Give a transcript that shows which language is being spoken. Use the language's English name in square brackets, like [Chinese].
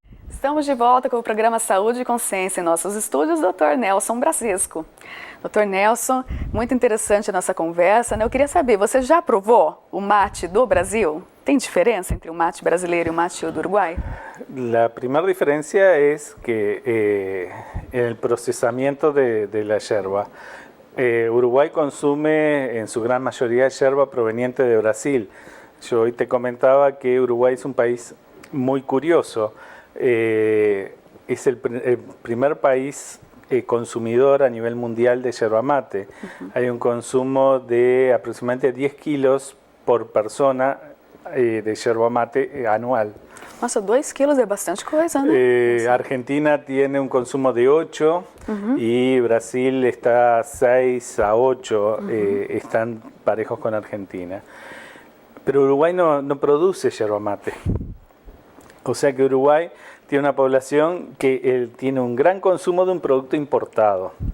[Portuguese] Estamos de volta com o programa Saúde e Consciência em nossos estúdios, Dr. Nelson Brasesco. Dr. Nelson, muito interessante a nossa conversa, né? Eu queria saber, você já provou o mate do Brasil? Tem diferença entre o mate brasileiro y o mate do Uruguay? [Spanish] La primera diferencia es que en el procesamiento de la yerba, Uruguay consume en su gran mayoría yerba proveniente de Brasil. Yo hoy te comentaba que Uruguay es un país muy curioso. Es el primer país consumidor a nivel mundial de yerba mate. Hay un consumo de aproximadamente 10 kilos por persona de yerba mate anual. [Portuguese] Nossa, 2 quilos é bastante coisa, né? [Spanish] Argentina tiene un consumo de 8 y Brasil está 6 a 8, están parejos con Argentina. Pero Uruguay no produce yerba mate. O sea que Uruguay tiene una población que tiene un gran consumo de un producto importado.